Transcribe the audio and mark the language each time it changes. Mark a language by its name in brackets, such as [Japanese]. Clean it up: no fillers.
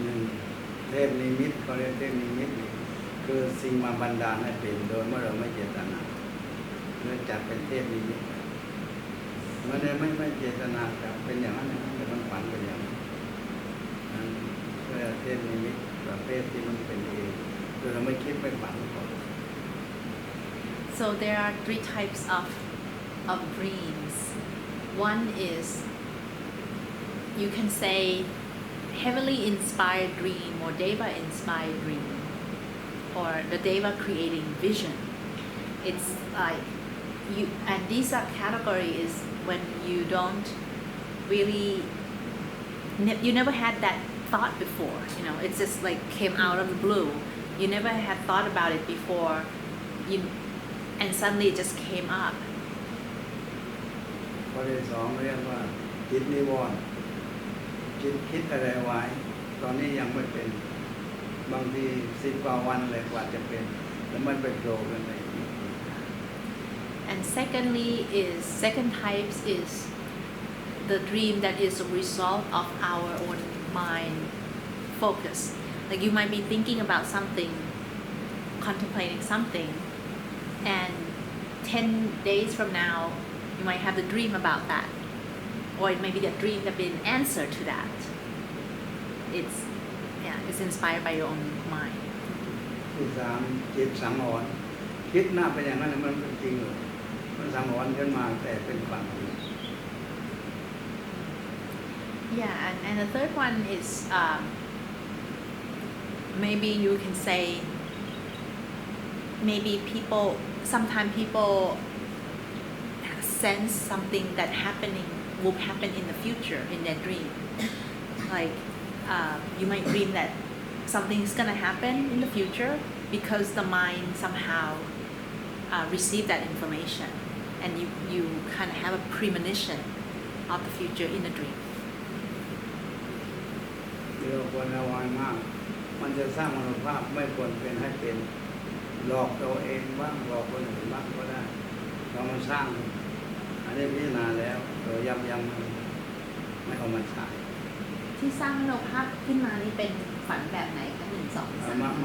[Thai] 1. เทพนิมิตเขาเรียกเทพนิมิตคือสิ่งมาบันดาลให้เป็นโดยเมื่อเราไม่เจตนาเนื่องจากเป็นเทพนิมิตเมื่อไม่เจตนาจะเป็นอย่างนั้นแต่มันฝันเป็นอย่างนั้นเพื่อเทพนิมิตประเภทที่มันเป็นเองโดยเราไม่คิดไม่ฝันก่อน [English] So there are 3 types of dreams. One is you can say heavily inspired dream or deva inspired dream or the deva creating vision. It's like you, and these are category is when you don't really you never had that thought before, you know, it's just like came out of the blue. You never had thought about it before, and suddenly it just came up. [Thai] ข้อที่ 2 เรียกว่าจิตนิวรณ์จิตคิดอะไรไว้ตอนนี้ยังไม่เป็นบางที10 กว่าวันเลยกว่าจะเป็นแล้วมันไปโผล่กันใน [English] And second types is the dream that is a result of our own mind focus. Like you might be thinking about something, contemplating something, and 10 days from now you might have the dream about that, or it may be the dream that be an answer to that. It's inspired by your own mind. [Thai] ที่ 3 จิตสังหรณ์คิดหน้าไปอย่างนั้นมันเป็นจริงเลยมันสังหรณ์ขึ้นมาแต่เป็นความจริง [English] Yeah, and the third one is maybe you can say maybe sometimes people sense something that will happen in the future in their dream. Like you might dream that something is gonna happen in the future because the mind somehow received that information, and you kind of have a premonition of the future in the dream. [Thai] เราควรระวังมากมันจะสร้างมโนภาพไม่ควรเป็นให้เป็นหลอกตัวเองบ้างหลอกคนอื่นบ้างก็ได้เรามันสร้างอันนี้พิจารณาแล้วเราย้ำไม่เอามาใช้ ที่สร้างมโนภาพขึ้นมานี่เป็นฝันแบบไหนคะ1 2